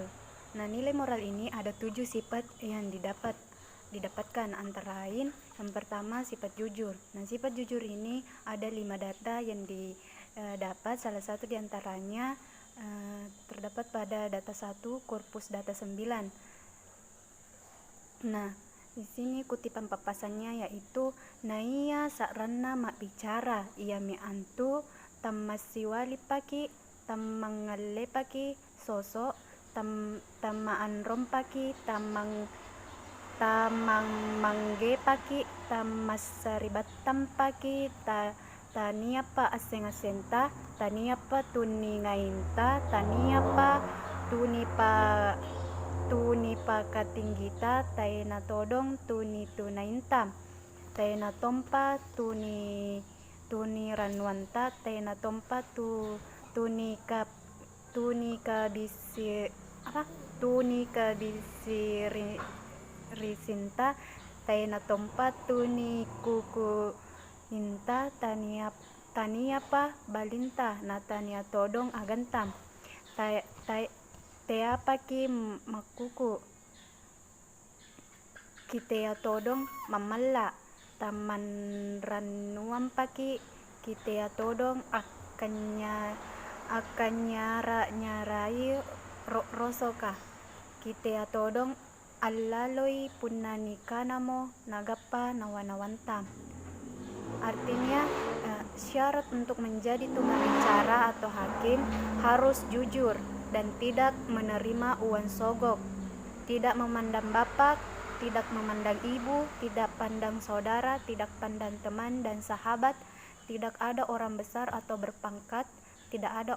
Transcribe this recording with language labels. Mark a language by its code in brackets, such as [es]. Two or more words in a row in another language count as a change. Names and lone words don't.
[id] Nah, nilai moral ini ada 7 sifat yang didapatkan, antara lain yang pertama sifat jujur. Nah, sifat jujur ini ada 5 data yang didapat, salah satu diantaranya terdapat pada data 1 korpus data 9. Nah, di sini kutipan papasannya yaitu [mqj] naiya sarana mak bicara ia mi antu tamasiwali paki tamangalle paki sosok tamaan rompaki tamang mangge paki tamasaribatam paki tania pa aseng-asenta tania pa tuni ngainta tania pa tuni pa katinggita taena todong tuni tunainta taena tompa tuni ranwanta taena tompa tuni kabisi risinta taena tompa tuni kuku inta tania pa balinta na tania todong agantam tea paki makuku kitea todong mamalla taman ranuam paki kitea todong nyarai rosoka kitea todong allaloi punnani kanamo nagappa nawanawantam. [id] Artinya syarat untuk menjadi tunggal bicara atau hakim harus jujur dan tidak menerima uang sogok, tidak memandang bapak, tidak memandang ibu, tidak pandang saudara, tidak pandang teman dan sahabat, tidak ada orang besar atau berpangkat, tidak ada